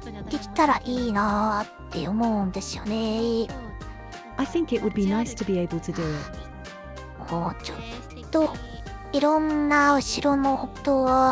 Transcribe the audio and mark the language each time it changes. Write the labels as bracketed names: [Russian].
[Japanese] できたらいいなーって思うんですよね。 [English] I think it would be nice to be able to do it. [Japanese] もうちょっといろんな後ろの音を